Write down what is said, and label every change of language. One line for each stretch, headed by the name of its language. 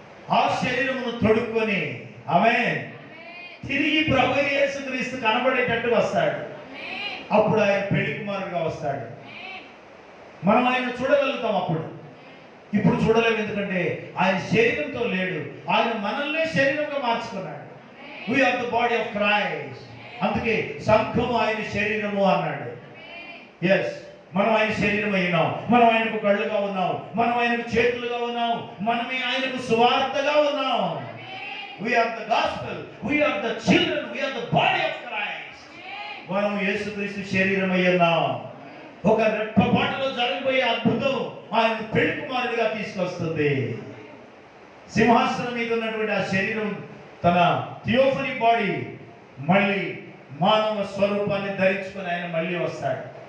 Telugu: ఆ శరీరమును తొడుక్కొని ఆమేన్ తిరిగి ప్రభు యేసుక్రీస్తు కనబడేటట్టు వస్తాడు. అప్పుడు ఆయన పెళ్లి కుమారుడుగా వస్తాడు. మనం ఆయన చూడగలుగుతాం. అప్పుడు ఇప్పుడు చూడలేము, ఎందుకంటే ఆయన శరీరంతో లేడు. ఆయన మనల్ని శరీరంగా మార్చుకున్నాడు.
English: We are the body of Christ.
Telugu: అందుకే సంఘము ఆయన శరీరము అన్నాడు. ఎస్, మనం ఆయన శరీరం అయినాం. మనం ఆయనకు కళ్ళుగా ఉన్నాం, మనం ఆయనకు చేతులుగా ఉన్నాం, మనమే ఆయనకు సువార్తగా ఉన్నాం.
English: We are the gospel, we are the children, we are the body of Christ.
Telugu: మనం యేసుక్రీస్తు శరీరం అయి ఉన్నాం. ఒక రెప్పపాటులో జరగబోయే అద్భుతం ఆయన పెళ్లి కుమారుడిగా తీసుకొస్తుంది. సింహాసనం మీద ఉన్నటువంటి ఆ శరీరం తన థియోఫనీ బాడీ మళ్ళీ మానవ స్వరూపాన్ని ధరించుకొని ఆయన మళ్ళీ వస్తాడు.